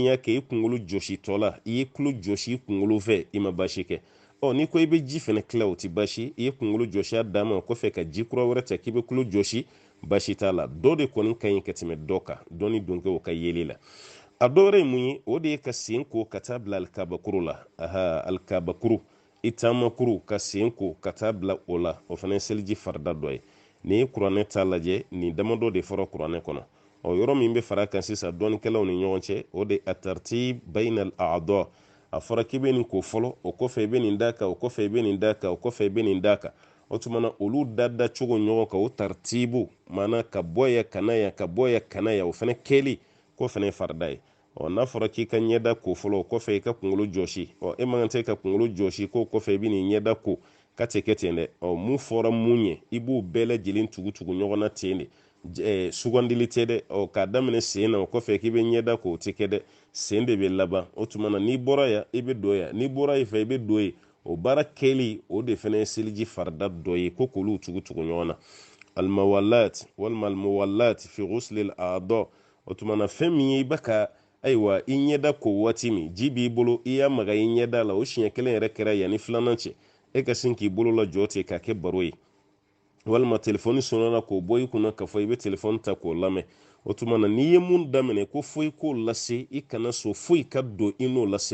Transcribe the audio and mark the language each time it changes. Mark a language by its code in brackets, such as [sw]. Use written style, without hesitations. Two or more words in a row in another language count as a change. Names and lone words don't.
[bm] y'a kɛ i kunkolo jɔsi tɔ la i ye tulo jɔsi i kunkolo fɛ i ma baasi kɛ n'i ko i bɛ ji fana tila o tɛ baasi i ye kunkolo jɔsi a dan ma o kɔfɛ ka ji kura wɛrɛ ta k'i bɛ tulo jɔsi baasi t'a la dɔ de kɔni ka ɲi ka tɛmɛ dɔ kan dɔ ni don kɛ o ka yeli la a dɔwɛrɛ ye mun ye o de ye ka sen ko ka taa bila alikabakuru la alikabakuru i taamakuru ka sen ko ka taa bila o la o fana ye seliji farida dɔ ye n'i ye kuranɛ ta lajɛ nin damadɔ de fɔra kuranɛ kɔnɔ yɔrɔ min bɛ fara kan sisan dɔɔnikɛlaw ni ɲɔgɔn cɛ o de [ar] الترتيب بين الأعضاء [bm] a fɔra k'i bɛ nin ko fɔlɔ o kɔfɛ i bɛ nin d'a kan o kɔfɛ i bɛ nin d'a kan o kɔfɛ i bɛ nin d'a kan o tuma na olu da cogo ɲɔgɔn kan o tartibu maana ka bɔ yan ka na yan ka bɔ yan ka na yan o fana kɛli k'o fana ye farida ye n'a fɔra k'i ka ɲɛda ko fɔlɔ o kɔfɛ i ka kunkolo jɔsi e man kan tɛ ka kunkolo jɔsi k'o kɔfɛ i bɛ nin ɲɛda ko ka tɛ kɛ ten dɛ mun fɔra mun ye i b'o bɛɛ lajɛlen tugu ɲɔgɔn na ten de sugandili tɛ dɛ k'a daminɛ sen na o kɔfɛ k'i bɛ ɲɛda ko o tɛ kɛ dɛ sen de bɛ laban o tuma na n'i bɔra yan i bɛ don yan n'i bɔra yen fɛ i bɛ don yen o baara kɛli o de fana ye seliji farida dɔ ye ko k'olu tugu ɲɔgɔn na almawalat walima [ar] الموالاة في غسل الأعضاء [bm] o tuma na fɛn min ye i bɛ ka ayiwa i ɲɛda ko waati min ji b'i bolo i y'a maga i ɲɛda la o siɲɛ kelen yɛrɛ kɛra yanni filanan cɛ e ka sin k'i bolo la jɔ ten k'a kɛ baro ye walima telefɔni sonana k'o bɔ i kunna k'a fɔ i bɛ telefɔni ta k'o lamɛn o tuma na n'i ye mun daminɛ ko foyi k'o lase i kana so foyi ka don i n'o